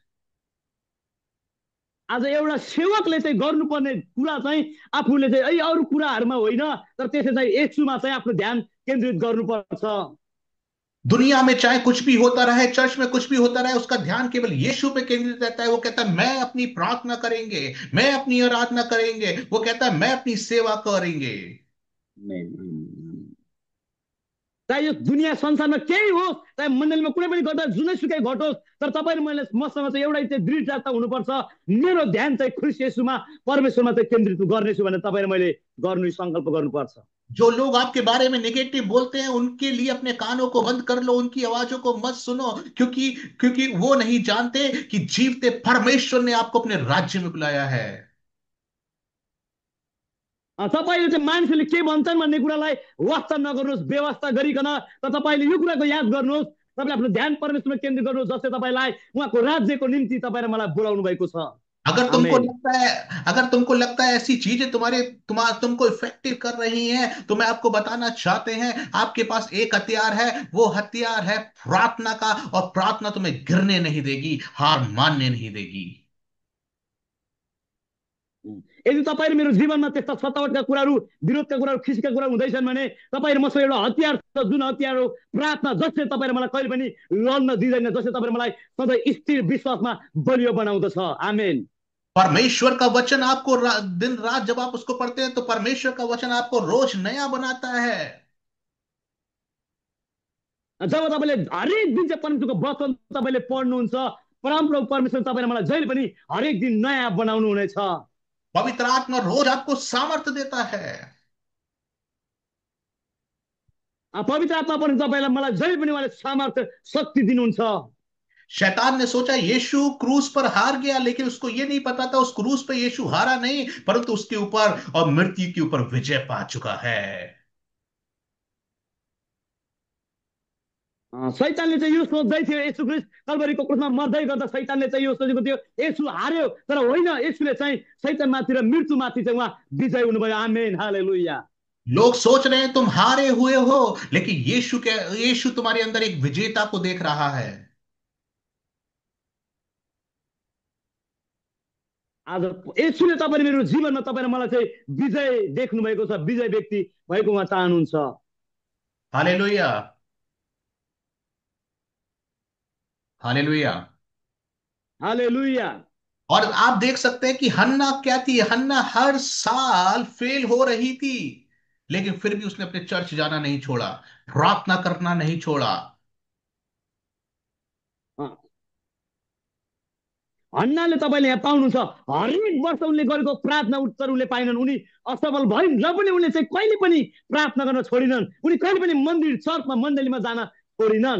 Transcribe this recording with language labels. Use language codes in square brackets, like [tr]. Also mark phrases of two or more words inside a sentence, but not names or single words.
[ne] आज एउटा सेवकले चाहिँ गर्नुपर्ने कुरा चाहिँ आफूले चाहिँ अरू कुराहरूमा होइन, तर त्यसै चाहिँ येशूमा चाहिँ आफ्नो ध्यान केन्द्रित गर्नुपर्छ। [hi] दुनिया में चाहे कुछ भी होता रहे, चर्च में कुछ भी होता रहे, उसका ध्यान केवल यीशु पे केंद्रित रहता है। वो कहता है मैं अपनी प्रार्थना करेंगे, मैं अपनी आराधना करेंगे, वो कहता है मैं अपनी सेवा करेंगे। [ne] चाहे यो दुनियाँ संसारमा केही होस्, चाहे मण्डलीमा कुनै पनि गर्दा जुनैसुकै घटोस्, तर तपाईँ र मैले मसँग चाहिँ एउटै चाहिँ दृढता हुनुपर्छ, मेरो ध्यान चाहिँ ख्रिस्ट येशूमा परमेश्वरमा चाहिँ केन्द्रित गर्नेछु भनेर तपाईँ र मैले गर्नु सङ्कल्प गर्नुपर्छ। [hi] जो लोग आपके बारे में नेगेटिव बोलते हैं उनके लिए अपने कानों को बंद कर लो, उनकी आवाजों को मत सुनो, क्योंकि क्योंकि वो नहीं जानते कि जीवते परमेश्वर ने आपको अपने राज्य में बुलाया है। [ne] तपाईँले चाहिँ मान्छेले के भन्छन् भन्ने कुरालाई वास्ता नगर्नुहोस्, व्यवस्था गरिकन, तर तपाईँले यो कुराको याद गर्नुहोस्, तपाईँले आफ्नो ध्यान परमेश्वरमा केन्द्रित गर्नुहोस्, जसले तपाईँलाई उहाँको राज्यको निम्ति तपाईँ र मलाई बोलाउनु भएको छ। आमेन। [hi] अगर तुमको लगता है ऐसी चीजें तुमको इफेक्टिव कर रही हैं, तो मैं आपको बताना चाहते हैं आपके पास एक हथियार है, वो हथियार है प्रार्थना का, और प्रार्थना तुम्हें गिरने नहीं देगी, हार मानने नहीं देगी। [ne] यदि तपाईँ र मेरो जीवनमा त्यस्ता सतावटका कुराहरू, विरोधका कुराहरू, खिसीका कुराहरू हुँदैछन् भने तपाईँ र मसँग एउटा हतियार छ, जुन हतियार हो प्रार्थना, जसले तपाईँ र मलाई कहिले पनि लड्न दिँदैन, जसले तपाईँ र मलाई सधैँ स्थिर विश्वासमा बलियो बनाउँदछ। आमेन। [hi] परमेश्वर का वचन आपको दिन रात जब आप उसको पढ़ते हैं, तो परमेश्वर का वचन आपको रोज नया बनाता है। [ne] जब तपाईँले हरेक दिन चाहिँ परमेश्वरको वचन तपाईँले पढ्नुहुन्छ, परमप्रभु परमेश्वर तपाईँ र मलाई जहिले पनि हरेक दिन नयाँ बनाउनु हुनेछ। [hi] पवित्र आत्मा रोज आपको सामर्थ्य देता है। [ne] पवित्र आत्मा पनि तपाईँलाई मलाई जहिले पनि उहाँले सामर्थ्य, शक्ति दिनुहुन्छ। [hi] शैतान ने सोचा यीशु क्रूस पर हार गया, लेकिन उसको यह नहीं पता था उस क्रूस पर यीशु हारा नहीं, परंतु उसके ऊपर और मृत्यु के ऊपर विजय पा चुका है। [ne] शैतानले चाहिँ यो सोच्दै थियो येशू ख्रीष्ट कल्भरीको क्रुसमा मर्दै गर्दा शैतानले चाहिँ यो सोचेको थियो येशू हार्यो, तर होइन, येशूले चाहिँ शैतानमाथि र मृत्युमाथि चाहिँ उहाँ विजय हुनुभयो। आमेन, हालेलुया। [hi] लोग सोच रहे हैं तुम हारे हुए हो, लेकिन यीशु तुम्हारे अंदर एक विजेता को देख रहा है। [ne] आज येशूले तपाईँ मेरो जीवनमा तपाईँ र मलाई चाहिँ विजय देख्नु भएको छ, विजय व्यक्ति भएको उहाँ चाहनुहुन्छ। हालेलुया, हालेलुया। हालेलुया। [hi] और आप देख सकते हैं कि हन्ना क्या थी, हन्ना हर साल फेल हो रही थी, लेकिन फिर भी उसने अपने चर्च जाना नहीं छोड़ा, प्रार्थना करना नहीं छोड़ा। [ne] हन्नाले तपाईँले यहाँ पाउनुहुन्छ, हरेक वर्ष उनले गरेको प्रार्थना उत्तर उनले पाइनन्। उनी असफल भइन् र पनि उनले चाहिँ कहिले पनि प्रार्थना गर्न छोडिनन्। उनी कहिले पनि मन्दिर चर्चमा मण्डलीमा जान छोडिनन्।